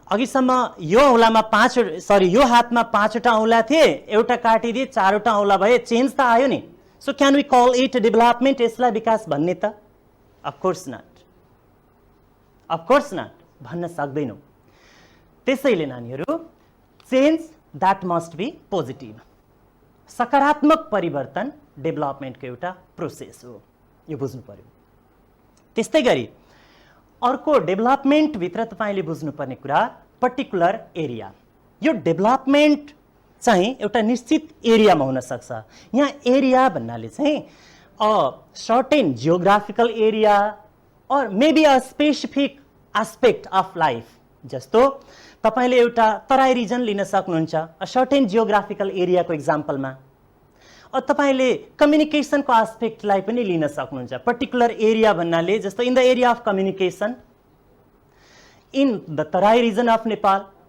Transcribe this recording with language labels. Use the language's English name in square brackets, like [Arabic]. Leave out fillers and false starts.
[Nepali] अघिसम्म यो औँलामा यो हातमा 5वटा औँला थिए, एउटा काटिदिए 4वटा औँला भए, चेन्ज त आयो नि। [English] so can we call it development, [Nepali] यसलाई विकास भन्ने त? [English] of course not [Nepali] भन्न सक्दैनौँ। त्यसैले नानीहरू, [English] Change that must be positive. [Nepali] सकारात्मक परिवर्तन डेभलपमेन्टको एउटा प्रोसेस हो, यो बुझ्नु पर्यो। त्यस्तै गरी अर्को डेभलपमेन्टभित्र तपाईँले बुझ्नुपर्ने कुरा पर्टिकुलर एरिया। यो डेभलपमेन्ट चाहिँ एउटा निश्चित एरियामा हुन सक्छ। यहाँ एरिया भन्नाले चाहिँ [English] Certain geographical area और maybe a specific aspect of life. [Nepali] जस्तो तपाईले एउटा तराई रिजन लिन सक्नुहुन्छ अ सर्टेन जियोग्राफिकल एरियाको एक्जाम्पलमा। तपाईले कम्युनिकेसनको एस्पेक्टलाई पनि लिन सक्नुहुन्छ। [English] particular area [Nepali] भन्नाले जस्तो [English] In the area of communication in the Terai region of Nepal.